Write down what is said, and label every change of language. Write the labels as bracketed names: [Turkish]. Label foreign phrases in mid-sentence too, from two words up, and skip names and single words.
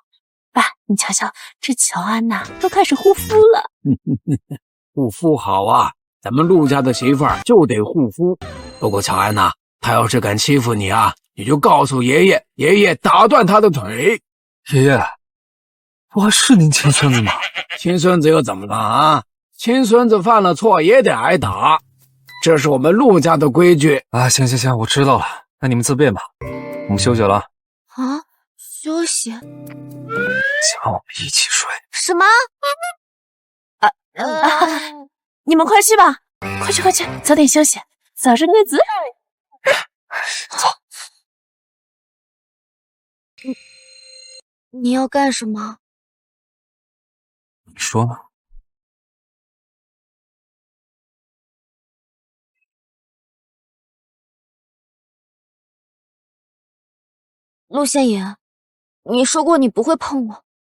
[Chinese] 爸，你瞧瞧，這喬安吶都開始護膚了。護膚好啊，咱們陸家的媳婦兒就得護膚。不過喬安吶，他要是敢欺負你啊，你就告訴爺爺，爺爺打斷他的腿。爺爺，我還是您親孫子嗎？親孫子又怎麼了啊？親孫子犯了錯也得挨打，這是我們陸家的規矩。啊，行，我知道了，那你們自便吧，我們休息了。啊，休息？想讓我們一起睡？什麼？你們快去吧，快去，早點休息，早生貴子。走。你要幹什麼？你說呢？陸縣爺，你說過你不會碰我。